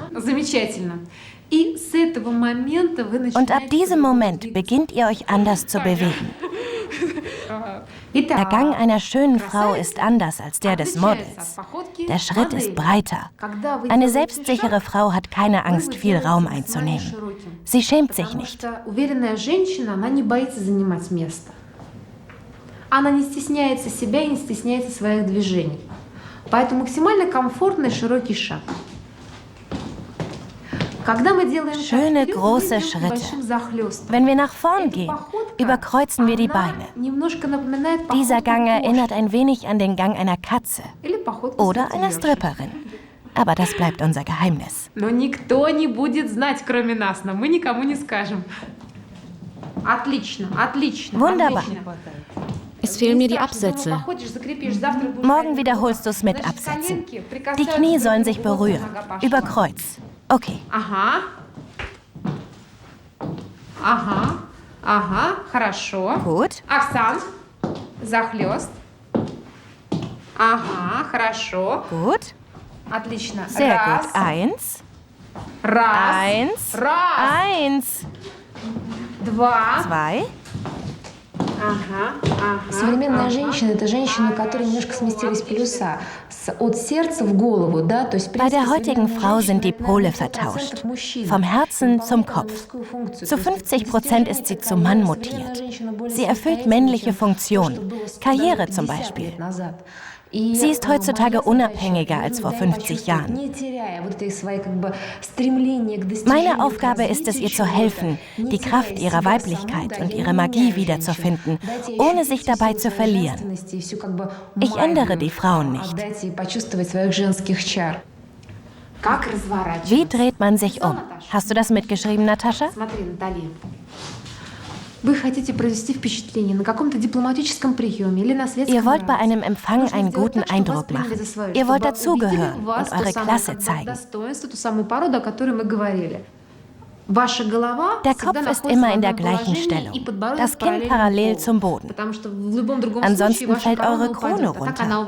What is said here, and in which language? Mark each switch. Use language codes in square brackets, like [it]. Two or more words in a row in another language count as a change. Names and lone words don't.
[de] Und ab diesem Moment beginnt ihr euch anders zu bewegen. Der Gang einer schönen Frau ist anders als der des Models. Der Schritt ist breiter. Eine selbstsichere Frau hat keine Angst, viel Raum einzunehmen. Sie schämt sich nicht. [ru] Она не стесняется себя и не стесняется своих движений. Поэтому максимально комфортный широкий шаг. [de] Schöne große Schritte. Wenn wir nach vorn gehen, überkreuzen wir die Beine. Dieser Gang erinnert ein wenig an den Gang einer Katze oder einer Stripperin. Aber das bleibt unser Geheimnis. [ru] Но никто не будет знать, кроме нас, но мы никому не скажем. Отлично, отлично. [de] Wunderbar. Es fehlen mir die Absätze. Morgen wiederholst du es mit Absätzen. Die Knie sollen sich berühren. Über Kreuz. Okay. [ru] Ага. Ага. Ага. Хорошо. [de] Gut. [ru] Оксан. Захлёст. Ага. Хорошо. [de] Gut. [ru] Отлично. [de] Sehr [ru] Раз. [de] gut. 1. [ru] Раз. [de] 1. [ru] Раз. [de] 1. 2. 2. [ru] Современная женщина – это женщина, у которой немножко сместились полюса от сердца в голову, да, то есть. [de] Bei der heutigen Frau sind die Pole vertauscht, vom Herzen zum Kopf. Zu 50% ist sie zum Mann mutiert. Sie erfüllt männliche Funktionen, Karriere zum Beispiel. Sie ist heutzutage unabhängiger als vor 50 Jahren. Meine Aufgabe ist es, ihr zu helfen, die Kraft ihrer Weiblichkeit und ihre Magie wiederzufinden, ohne sich dabei zu verlieren. Ich ändere die Frauen nicht. Wie dreht man sich um? Hast du das mitgeschrieben, Natascha? [ru] Вы хотите произвести впечатление на каком-то дипломатическом приеме или на светском. [de] Ihr wollt bei einem Empfang einen guten Eindruck machen. Ihr wollt dazugehören und eure Klasse zeigen. Der Kopf ist immer in der gleichen Stellung, das Kinn parallel zum Boden. Ansonsten fällt eure Krone runter.